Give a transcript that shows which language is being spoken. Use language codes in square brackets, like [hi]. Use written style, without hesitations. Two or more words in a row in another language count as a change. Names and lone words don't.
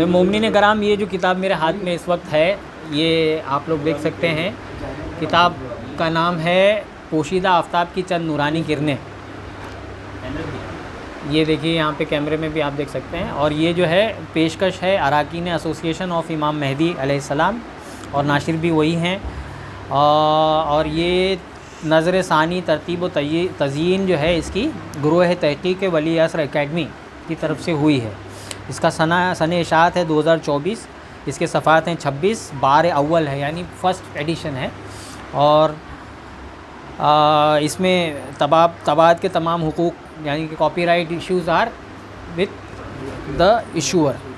[ur] مومنین کرام، یہ جو کتاب میرے ہاتھ میں اس وقت ہے یہ آپ لوگ دیکھ سکتے ہیں، کتاب کا نام ہے پوشیدہ آفتاب کی چند نورانی کرنیں۔ یہ دیکھیے یہاں پہ کیمرے میں بھی آپ دیکھ سکتے ہیں، اور یہ جو ہے پیشکش ہے اراکین ایسوسیشن آف امام مہدی علیہ السلام، اور ناشر بھی وہی ہیں، اور یہ نظر ثانی ترتیب و تزیین جو ہے اس کی گروہ تحقیق ولی عصر اکیڈمی کی طرف سے ہوئی ہے۔ اس کا سنہ اشاعت ہے 2024، اس کے صفحات ہیں 26، بار اول ہے یعنی [en] first edition [ur] ہے، اور اس میں طباعت کے تمام حقوق یعنی کہ [en] copyright issues are with the issuer.